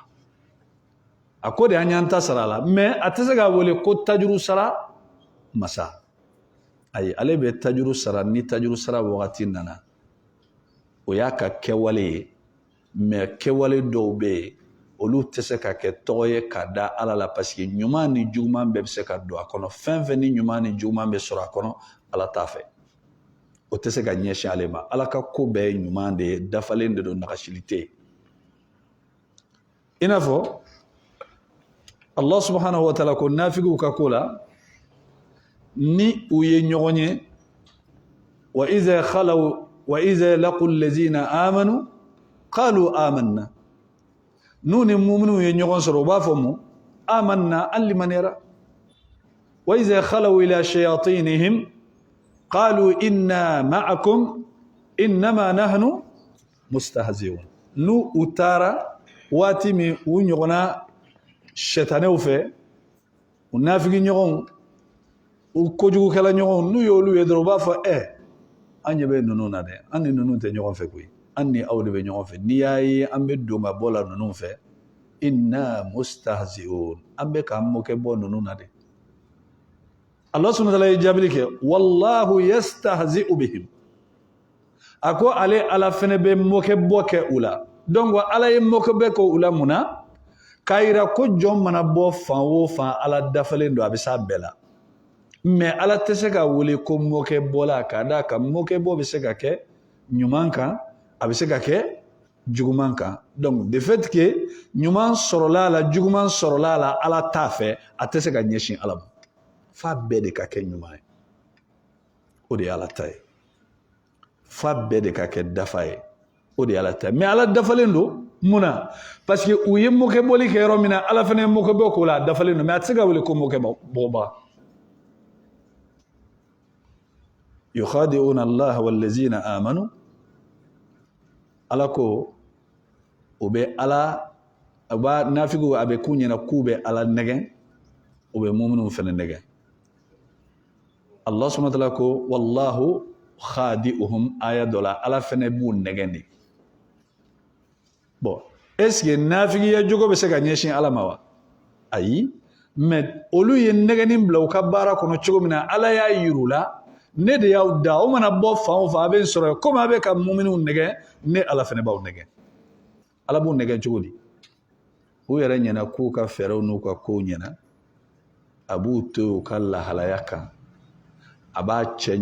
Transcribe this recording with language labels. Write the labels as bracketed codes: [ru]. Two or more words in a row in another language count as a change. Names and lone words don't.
[bm] a ko de an y'an ta sara a la mais a tɛ se k'a wele ko tajuru sara masa ayi ale bɛ tajuru sara ni tajuru sara wagati nana o y'a ka kɛwale ye mais kɛwale dɔw bɛ yen olu tɛ se ka kɛ tɔgɔ ye ka da ala la [fr] parce que [bm] ɲuman ni juguman bɛɛ bɛ se ka don a kɔnɔ fɛn fɛn ni ɲuman ni juguman bɛ sɔrɔ a kɔnɔ ala t'a fɛ o tɛ se ka ɲɛsin ale ma ala ka ko bɛɛ ye ɲuman de ye dafalen de don nagasili tɛ yen i n'a fɔ [ar] الله سبحانه وتعالى [bm] ko nafigiw ka ko la ni u ye ɲɔgɔn ye [ar] وإذا خلوا وإذا لقوا الذين آمنوا قالوا آمنا [bm] n'u ni mu'minu ye ɲɔgɔn sɔrɔ u b'a fɔ mu amanna an limaniyara [ar] وإذا خلوا إلى شياطينهم قالوا إنا معكم إنما نحن مستهزئون [bm] n'u u taara waati min u ɲɔgɔnna sɛtanɛw fɛ u nafigi ɲɔgɔnw u kojugukɛla ɲɔgɔnw n'u y'olu ye dɔrɔn u b'a fɔ an ɲɛ bɛ ninnu na dɛ an ni ninnu tɛ ɲɔgɔn fɛ koyi an ni aw de bɛ ɲɔgɔn fɛ n'i y'a ye an bɛ don ka bɔ la ninnu fɛ [ar] إنا مستهزئون [bm] an bɛ k'an mɔkɛ bɔ ninnu na dɛ [ar] الله سبحانه وتعالى [bm] ye jaabili kɛ [ar] والله يستهزئ بهم [bm] a ko ale ala fɛnɛ bɛ mɔkɛ bɔ kɛ u la donc ala ye mɔkɛ bɛ kɛ u la mun na k'a yira ko jɔn mana bɔ fan o fan ala dafalen don a bɛ s'a bɛɛ la mais ala tɛ se ka wele ko mɔkɛ bɔla k'a d'a kan mɔkɛ bɔ bɛ se ka kɛ ɲuman kan a bɛ se ka kɛ juguman kan [fr] donc de fait que [bm] ɲuman sɔrɔla a la juguman sɔrɔla a la ala t'a fɛ a tɛ se ka ɲɛsin ala ma f'a bɛɛ de ka kɛ ɲuman ye o de ye ala ta ye f'a bɛɛ de ka kɛ dafa ye o de ye ala ta ye mais ala dafalen don mun na [fr] parce que [bm] u ye mɔkɛ bɔli kɛ yɔrɔ min na ala fana ye mɔkɛ bɔ k'o la a dafalen don mais a tɛ se ka wele ko mɔkɛ bɔba [ar] يخادعون الله والذين آمنوا [bm] ala ko o bɛ ala a b'a nafigiw a bɛ k'u ɲɛna k'u bɛ ala nɛgɛn o bɛ mu'minunw fana nɛgɛn [ar] الله سبحانه وتعالى [bm] ko [ar] والله خادعهم [bm] aya dɔ la ala fana b'u nɛgɛn de [fr] bon est-ce que [bm] nafigiya jogo bɛ se ka ɲɛsin ala ma wa ayi mais olu ye nɛgɛnni bila u ka baara kɔnɔ cogo min na ala y'a yir'u la ne de y'aw da o mana bɔ fan o fan a bɛ sɔrɔ komi a bɛ ka mu'minunw nɛgɛn ne ala fana b'aw nɛgɛn ala b'u nɛgɛn cogo di u yɛrɛ ɲɛna k'u ka fɛɛrɛw n'u ka kow ɲɛna a b'u to u ka lahalaya kan a b'a cɛ